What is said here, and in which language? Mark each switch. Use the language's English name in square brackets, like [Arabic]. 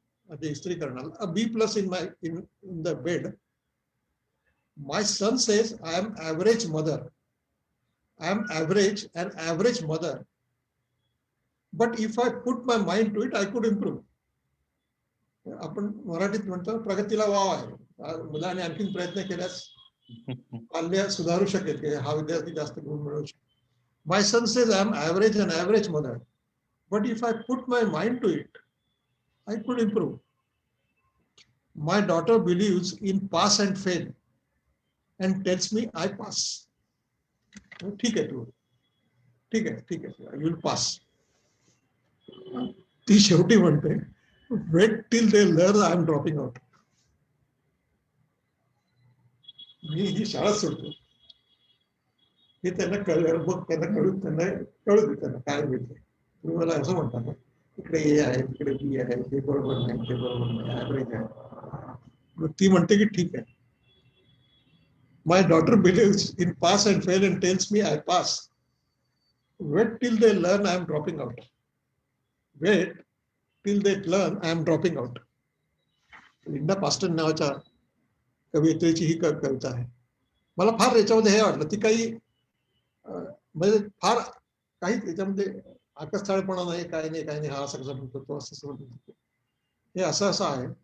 [English] A B plus in the bed. My son says I am average mother. I am average, an average mother. But if I put my mind to it, I could improve. [Marathi] आपण मराठीत म्हणतो प्रगतीला wow आहे. मुलाने आणखीन प्रयत्न केल्यास पाल्य सुधारू शकेल की हा विद्यार्थी जास्त गुण मिळवू शकेल. [English] My son says I am average, an average mother. But if I put my mind to it, I could improve. My daughter believes in pass and fail and tells me I pass. [Marathi] ठीक आहे तू, ठीक आहे, [English] you will pass. [Marathi] ती शेवटी म्हणते, [English] wait till they learn I am dropping out. [Marathi] मी ही शाळा सोडतो. हे त्यांना कळलं, मग त्यांना कळू दे त्यांना काय मिळतं. तुम्ही मला असं म्हणता ना, इकडे ए आहे, तिकडे बी आहे, हे बरोबर नाही, ते बरोबर नाही, ऍव्हरेज आहे. मग ती म्हणते की ठीक आहे. [English] My daughter believes in pass and fail and tells me I pass. Wait till they learn I am dropping out. Wait till they learn I am dropping out. [Marathi] Linda Paschen नावाच्या कवितेची ही कविता आहे. मला फार याच्यामध्ये हे वाटलं, ती काही म्हणजे फार काही त्याच्यामध्ये आकस्थळपणा नाही, काही नाही, हा असं कसं म्हणतो, तो असं म्हणतो, हे असं आहे.